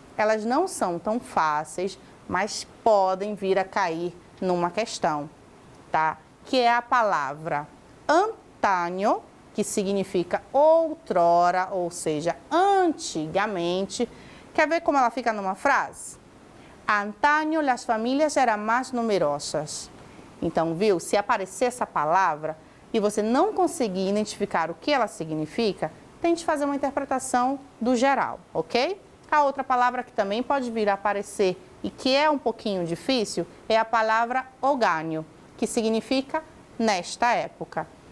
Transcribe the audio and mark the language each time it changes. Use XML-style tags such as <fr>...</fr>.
<pt>Elas não são tão fáceis, mas podem vir a cair numa questão, tá? Que é a palavra antaño, que significa outrora, ou seja, antigamente. Quer ver como ela fica numa frase?</pt> <es>Antaño las familias eran más numerosas.</es> <pt>Então, viu? Se aparecer essa palavra e você não conseguir identificar o que ela significa, tente fazer uma interpretação do geral, ok? A outra palavra que também pode vir a aparecer e que é um pouquinho difícil é a palavra ogaño, que significa nesta época.</pt>